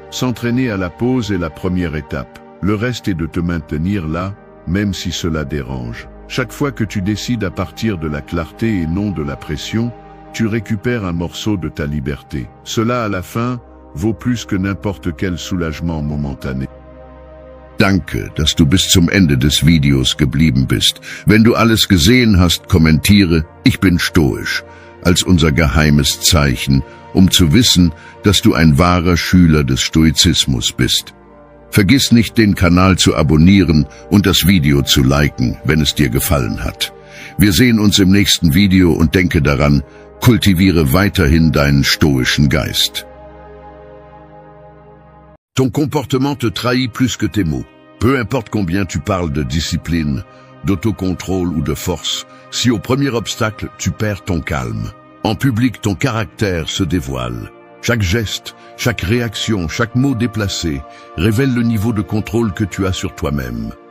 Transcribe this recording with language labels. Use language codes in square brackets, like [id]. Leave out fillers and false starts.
[fr] S'entraîner à la pause est la première étape. Le reste est de te maintenir là, même si cela dérange. Chaque fois que tu décides à partir de la clarté et non de la pression, tu récupères un morceau de ta liberté. Cela, à la fin, vaut plus que n'importe quel soulagement momentané. [de] Danke, dass du bis zum Ende des Videos geblieben bist. Wenn du alles gesehen hast, kommentiere, ich bin stoisch, als unser geheimes Zeichen, um zu wissen, dass du ein wahrer Schüler des Stoizismus bist. Vergiss nicht, den Kanal zu abonnieren und das Video zu liken, wenn es dir gefallen hat. Wir sehen uns im nächsten Video und denke daran, kultiviere weiterhin deinen stoischen Geist. [fr] Ton comportement te trahit plus que tes mots. Peu importe combien tu parles de discipline, d'autocontrôle ou de force, si au premier obstacle tu perds ton calme. En public, ton caractère se dévoile. Chaque geste, chaque réaction, chaque mot déplacé révèle le niveau de contrôle que tu as sur toi-même.